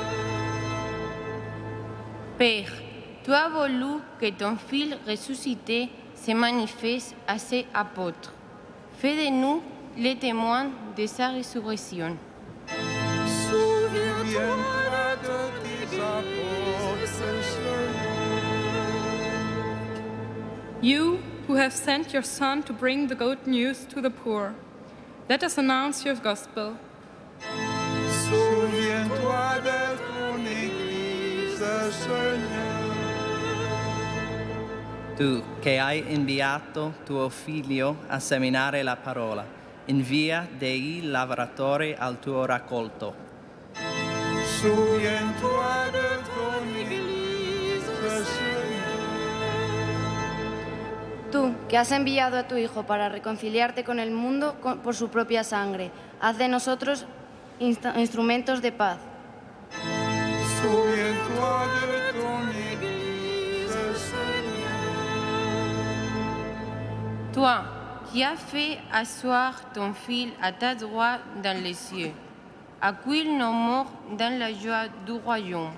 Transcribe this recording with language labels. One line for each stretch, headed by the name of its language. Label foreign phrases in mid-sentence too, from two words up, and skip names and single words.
French: Père, tu as voulu que ton Fils ressuscité se manifeste à ses apôtres. Fais de nous les témoins de sa résurrection. Souviens-toi de ton Église, Seigneur.
English: You who have sent your Son to bring the good news to the poor, let us announce your gospel.
French: Souviens-toi de ton Église, Seigneur.
Italian: Tu che hai inviato tuo Figlio a seminare la parola, invia dei lavoratori al tuo raccolto.
French: Souviens-toi de ton Église, Seigneur.
Spanish: Tú, que has enviado a tu Hijo para reconciliarte con el mundo por su propia sangre, haz de nosotros instrumentos de paz.
French: Souviens-toi de ton Église, Toi, qui as fait asseoir ton Fils à ta droite dans les cieux, accueille nos morts dans la joie du royaume.